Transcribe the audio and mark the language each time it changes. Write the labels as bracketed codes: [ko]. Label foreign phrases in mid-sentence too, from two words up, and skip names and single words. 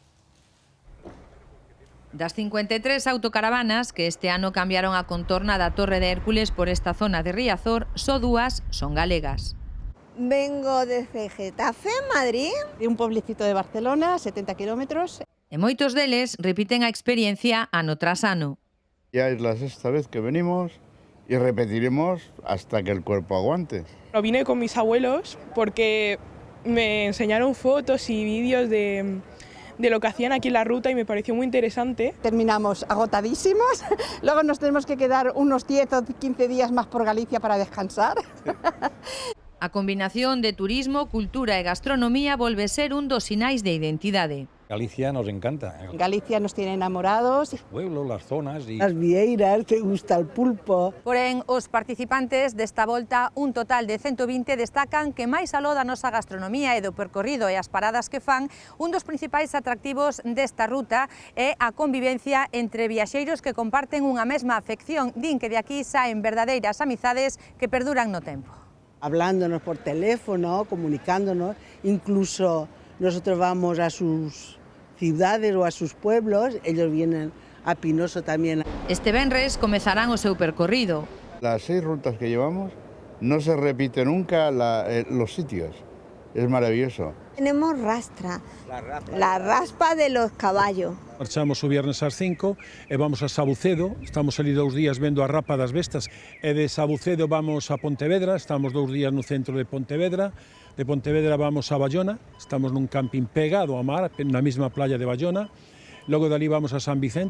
[gl] Das 53 autocaravanas que este ano cambiaron a contorna da Torre de Hércules por esta zona de Riazor, só 2 son galegas. [es] Vengo desde Getafe, Madrid. De un pueblecito de Barcelona, 70 kilómetros. [gl] E moitos deles repiten a experiencia ano tras ano. [es] Ya es la sexta vez que venimos y repetiremos hasta que el cuerpo aguante. Vine con mis abuelos porque me enseñaron fotos y vídeos de lo que hacían aquí en la ruta y me pareció muy interesante. Terminamos agotadísimos, luego nos tenemos que quedar unos 10 o 15 días más por Galicia para descansar. [gl] A combinación de turismo, cultura e gastronomía volve ser un dos sinais de identidade. [es] Galicia nos encanta. Galicia nos tiene enamorados. Los pueblos, las zonas y... Las vieiras, te gusta el pulpo. [gl] Porén, os participantes desta volta, un total de 120, destacan que máis aló da nosa gastronomía e do percorrido e as paradas que fan, un dos principais atractivos desta ruta é a convivencia entre viaxeiros que comparten unha mesma afección. Din que de aquí saen verdadeiras amizades que perduran no tempo. [es] Hablándonos por teléfono, comunicándonos, incluso nosotros vamos a sus ciudades o a sus pueblos, ellos vienen a Pinoso también. [gl] Este venres comezarán o seu percorrido. [es] Las 6 rutas que llevamos no se repite nunca los sitios, es maravilloso. Tenemos rastra, la raspa de los caballos. [gl] Marchamos o viernes ás 5 e vamos a Sabucedo, estamos ali 2 días vendo a rapa das bestas, e de Sabucedo vamos a Pontevedra, estamos 2 días no centro de Pontevedra. De Pontevedra vamos a Bayona, estamos nun camping pegado ao mar, na mesma playa de Bayona. Logo dali vamos a San Vicente.